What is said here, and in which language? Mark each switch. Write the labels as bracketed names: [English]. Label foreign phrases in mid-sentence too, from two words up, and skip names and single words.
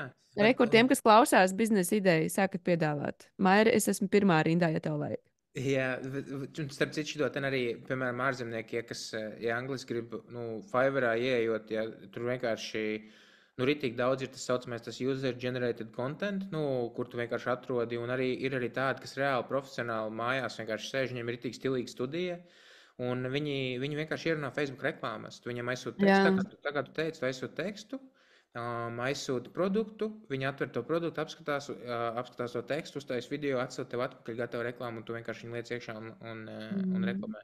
[Latvian] Rekur tiem, kas klausās biznesa ideju, sākat piedāvāt. Maira, es esmu pirmā rindā, ja tev vajag. Jā, un starp citu, šito ten arī, piemēram, ārzemnieki, ja, kas, ja angliski grib, nu, Fiverrā ieejot, ja tur vienkārši, nu, ritīgi daudz ir tas saucamais, tas [English] user-generated content, [Latvian] nu, kur tu vienkārši atrodi, un arī ir arī tādi, kas reāli profesionāli mājās vienkārši sēž, viņiem ir ritīgi stilīga studija, Un viņi vienkārši ierunā Facebook reklāmas. Tu viņam aizsūti tekstu, Jā. tā kā tu teici, tu aizsūti tekstu, aizsūti produktu, viņi atver to produktu, apskatās to tekstu, uztais video, atsūta tev atpakaļ gatavu reklāmu, un tu vienkārši viņu liec iekšā un reklamē.